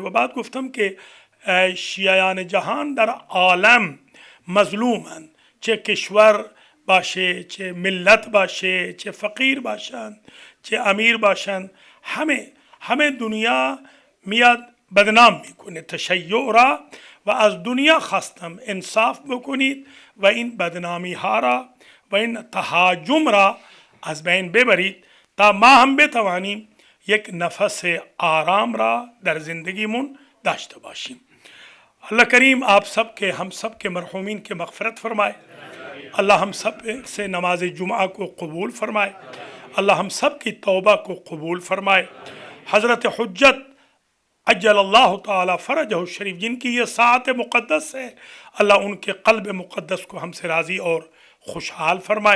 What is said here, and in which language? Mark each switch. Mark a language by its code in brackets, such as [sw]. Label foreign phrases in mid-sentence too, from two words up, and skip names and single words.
[fa] و بعد گفتم که شیعیان جهان در عالم مظلومند، چه کشور باشه، چه ملت باشه، چه فقیر باشن، چه امیر باشن، همه دنیا میاد بدنام میکنه تشیع را. و از دنیا خواستم انصاف بکنید و این بدنامی ها را و این تهاجم را از بین ببرید، تا ما هم بتوانیم یک نفس آرام را در زندگیمون داشته باشیم. [ur] اللہ کریم آپ سب کے، ہم سب کے مرحومین کے مغفرت فرمائے. اللہ ہم سب سے نماز جمعہ کو قبول فرمائے. اللہ ہم سب کی توبہ کو قبول فرمائے. حضرت حجت [ar] عجل اللہ تعالی فرجہ الشریف، [ur] جن کی یہ ساعت مقدس ہے، اللہ ان کے قلب مقدس کو ہم سے راضی اور خوشحال فرمائے.